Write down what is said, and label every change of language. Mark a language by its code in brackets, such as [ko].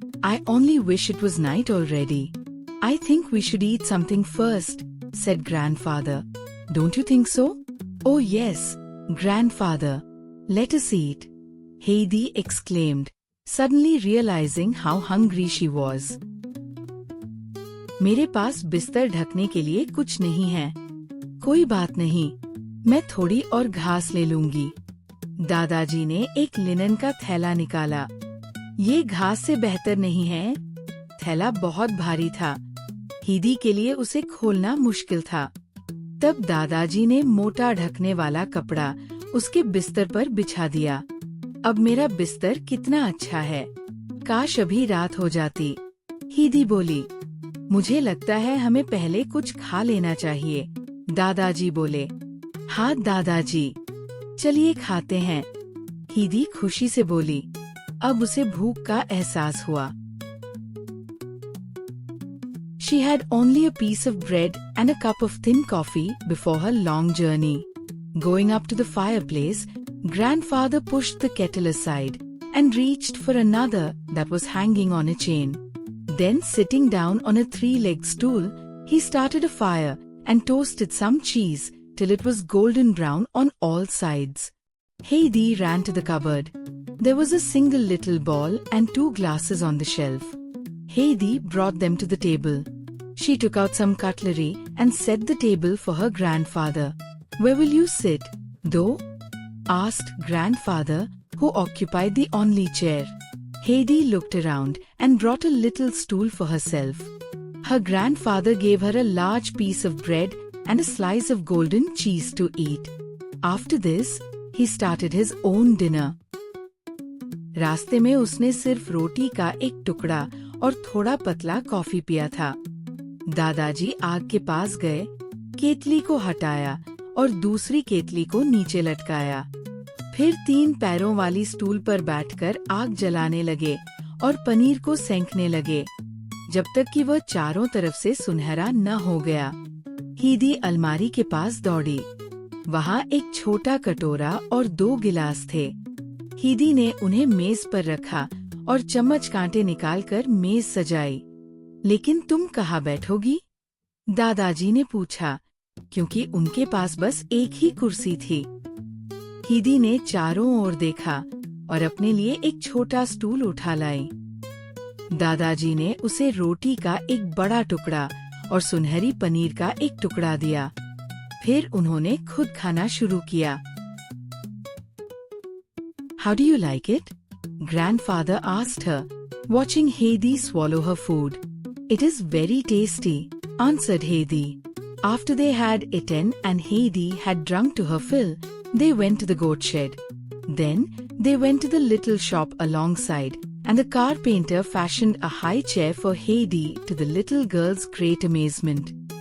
[en] I only wish it was night already." "I think we should eat something first," said Grandfather. "Don't you think so?" "Oh yes, Grandfather. Let us eat," Heidi exclaimed, suddenly realizing how hungry she was. [hi] मेरे पास बिस्तर ढकने के लिए कुछ नहीं है। कोई बात नहीं, मैं थोड़ी और घास ले लूंगी। दादाजी ने एक लिनन का थैला निकाला। ये घास से बेहतर नहीं है। थैला बहुत भारी था। हीदी के लिए उसे खोलना मुश्किल था। तब दादाजी ने मोटा ढकने वाला कपड़ा उसके बिस्तर पर बिछा दिया। अब मेरा बिस्तर कितना अच्छा है। काश अभी रात हो जाती। हीदी बोली। मुझे लगता है हमें पहले कुछ खा लेना चाहिए, दादाजी बोले। हाँ दादाजी, चलिए खाते हैं, हीदी खुशी से बोली। अब उसे भूख का एहसास हुआ। [en] She had only a piece of bread and a cup of thin coffee before her long journey. Going up to the fireplace, Grandfather pushed the kettle aside and reached for another that was hanging on a chain. Then, sitting down on a three-legged stool, he started a fire and toasted some cheese till it was golden brown on all sides. Heidi ran to the cupboard. There was a single little ball and 2 glasses on the shelf. Heidi brought them to the table. She took out some cutlery and set the table for her grandfather. "Where will you sit, though?" asked Grandfather, who occupied the only chair. Heidi looked around and brought a little stool for herself. Her grandfather gave her a large piece of bread and a slice of golden cheese to eat. After this, he started his own dinner. [hi] रास्ते में उसने सिर्फ रोटी का एक टुकड़ा और थोड़ा पतला कॉफी पिया था। दादाजी आग के पास गए, केतली को हटाया और दूसरी केतली को नीचे लटकाया। फिर 3 पैरों वाली स्टूल पर बैठकर आग जलाने लगे और पनीर को सेंकने लगे, जब तक कि वह चारों तरफ से सुनहरा न हो गया। हीदी अलमारी के पास दौड़ी। वहाँ एक छोटा कटोरा और 2 गिलास थे। हीदी ने उन्हें मेज पर रखा और चम्मच कांटे निकालकर मेज सजाई। लेकिन तुम कहाँ बैठोगी? दादाजी ने पूछा, क्योंकि उनके पास बस एक ही कुर्सी थी। हीदी ने चारों ओर देखा और अपने लिए एक छोटा स्टूल उठा लाई। दादाजी ने उसे रोटी का एक बड़ा टुकड़ा और सुनहरी पनीर का एक टुकड़ा दिया। फिर उन्होंने खुद खाना शुरू किया। [en] How do you like it? Grandfather asked her, watching Heidi swallow her food. It is very tasty, answered Heidi. After they had eaten and Heidi had drunk to her fill, they went to the goat shed. Then they went to the little shop alongside, and the carpenter fashioned a high chair for Heidi, to the little girl's great amazement.